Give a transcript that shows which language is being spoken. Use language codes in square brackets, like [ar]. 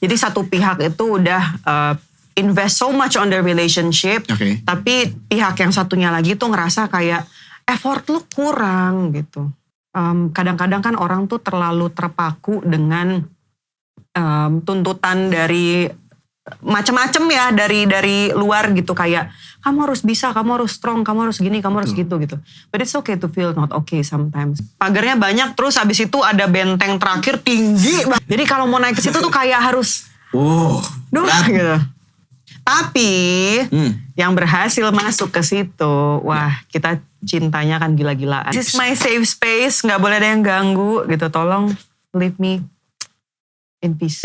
[id] Jadi satu pihak itu udah [en] invest so much on the relationship, [id] tapi pihak yang satunya lagi tuh ngerasa kayak effort lu kurang gitu. Kadang-kadang kan orang tuh terlalu terpaku dengan tuntutan dari macam-macam ya, dari luar gitu, kayak kamu harus bisa, kamu harus strong, kamu harus gini, kamu harus gitu. [en] But it's okay to feel not okay sometimes. [id] Pagarnya banyak, terus abis itu ada benteng terakhir tinggi. Jadi kalau mau naik ke situ tuh kayak harus gitu. Tapi yang berhasil masuk ke situ, wah kita cintanya kan gila-gilaan. [en] This is my safe space, [id] gak boleh ada yang ganggu gitu. Tolong [en] leave me in peace.